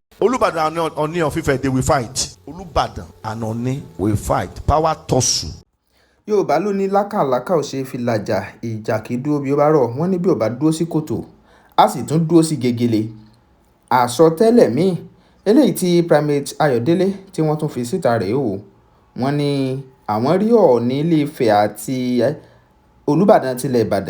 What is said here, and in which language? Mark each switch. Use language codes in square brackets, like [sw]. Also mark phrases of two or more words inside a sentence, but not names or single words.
[en] Olubadan and Ooni of Ife, they will fight. Olubadan and Ooni will fight. Power tussle. [yo] Yorùbá ló ní lákàlákà ò ṣe fi làjà, ìjà kì í dúró bí ó bá rọ̀. Wọ́n ní bí ó bá dúró sí kòtò, a sì tún dúró sí gegele. Àsọtẹ́lẹ̀ míì eléyìí tí Primate Ayodele tí wọ́n tún fi síta rèé o. Wọ́n ní àwọn rí Ọọ̀ni Ilé Ifẹ̀ àti Olubadan tilẹ̀ Ìbàdàn.